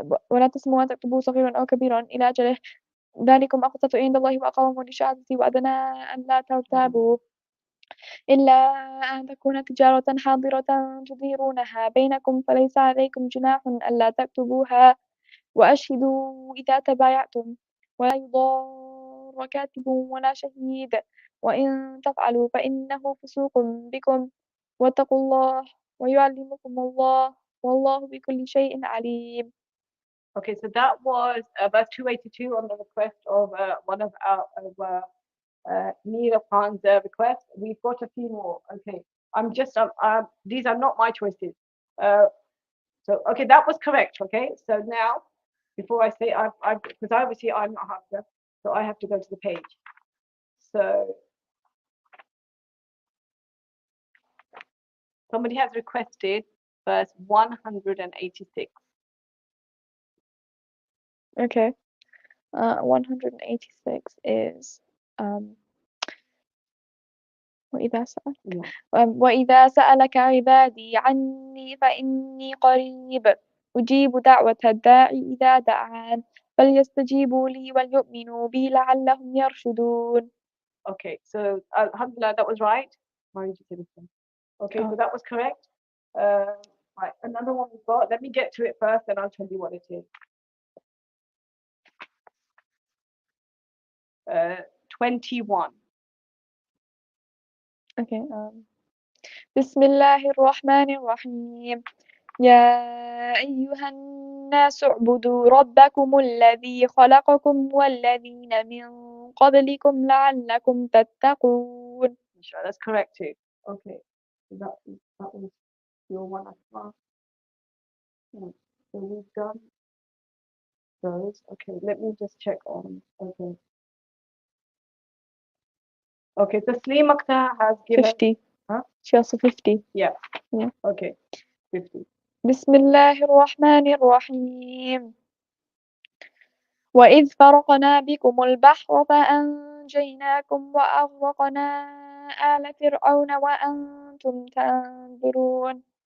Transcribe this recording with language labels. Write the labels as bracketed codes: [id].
[ar] ولا تسموا أن تكتبوا صغيرا أو كبيرا إلى أجله ذلكم أقسط عند الله وأقوم للشهادة وأدنى أن لا ترتابوا إلا أن تكون تجارة حاضرة تديرونها بينكم فليس عليكم جناح ألا تكتبوها وأشهدوا إذا تبايعتم ولا يضار كاتب ولا شهيد وإن تفعلوا فإنه فسوق بكم واتقوا الله ويعلمكم الله والله بكل شيء عليم. [en] Okay, so that was verse 282 on the request of one of our Mira Khan's request. We've got a few more. Okay, these are not my choices. So okay, that was correct. Okay, so now before I say because obviously I'm not Hafiza, so I have to go to the page. So somebody has requested verse 186. Okay. 186 is [ar] وإذا سأل وإذا سألك عبادي عني فإني قريب أجيب دعوة الداعي إذا دعان فليستجيبوا لي وليؤمنوا بي لعلهم يرشدون. [en] Okay, so alhamdulillah, that was right. Why did you say this one? Okay, so that was correct. Right, another one we've got. Let me get to it first, and I'll tell you what it is. 21. Okay. [ar] بسم الله الرحمن الرحيم يا أيها الناس اعبدوا ربكم الذي خلقكم والذين من قبلكم لعلكم تتقون. [en] Sure, that's correct too. Okay, that was your one as well. So we've done those. Okay, let me just check on. Okay. Okay, so Taslim Akhtar has given 50. Huh? She also 50. Yeah. Yeah. Okay. 50. [ar] بسم الله الرحمن الرحيم وإذ فرقنا بكم البحر فأنجيناكم وأغرقنا آل فرعون وأنتم تنظرون.